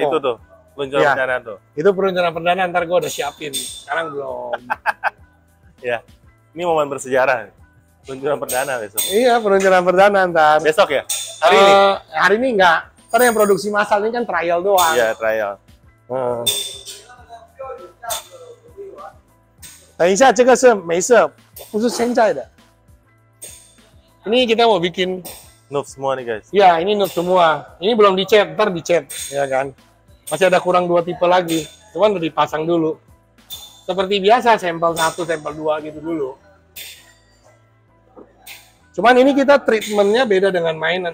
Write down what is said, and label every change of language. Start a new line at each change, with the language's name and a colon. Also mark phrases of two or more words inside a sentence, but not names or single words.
Indonesian: itu tuh. Peluncuran Iya. perdana tuh. Itu perencanaan perdana, ntar gue udah siapin. Sekarang belum. Ya. Ini momen bersejarah. Peluncuran perdana besok. Iya, perencanaan perdana ntar. Besok ya? Hari ini? Hari ini enggak. Ntar yang produksi massal ini kan trial doang. Iya, trial.
Chinese: 等一下，这个是没色，不是现在的。
Indonesian: Ini kita mau bikin, Noob semua nih guys. ya ini nude semua. Ini belum dicat, ntar dicat, ya kan. Masih ada kurang 2 tipe lagi, cuman udah dipasang dulu. Seperti biasa, sampel 1, sampel 2 gitu dulu. Cuman ini kita treatmentnya beda dengan mainan.